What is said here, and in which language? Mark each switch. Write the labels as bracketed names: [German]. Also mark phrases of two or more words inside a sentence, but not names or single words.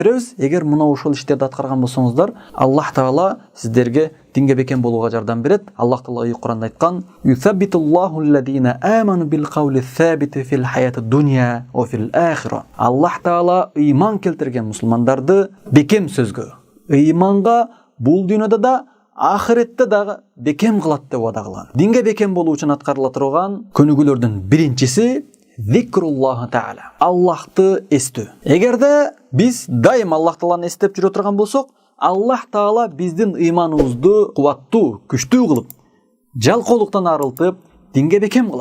[Kyrgyz] беребиз. Эгер мына ошол иштерди аткарган болсоңуздар, Аллах Таала сиздерге динге бекем болууга жардам берет. Аллах Таала Кур'анда айткан: [Arabic] "يثبت الله الذين آمنوا بالقول الثابت في الحياة الدنيا وفي الآخرة". [Kyrgyz] Аллах Таала ыйман келтирген мусулмандарды бекем сөзгө, ыйманга бул дүйнөдө да, ахиретте дагы бекем кылат деп вада кылган. Динге бекем болуу үчүн аткарыла турган көнүгүүлөрдүн биринчиси [Arabic] ذكر الله تعالى. [Kyrgyz] Аллахты эстөө. Эгерде биз дайым Аллах Тааланы эстеп жүрө турган болсок, Аллах Таала биздин ыйманыбызды кубаттуу, күчтүү кылып, жалкоолуктан арылтып, динге бекем кылат.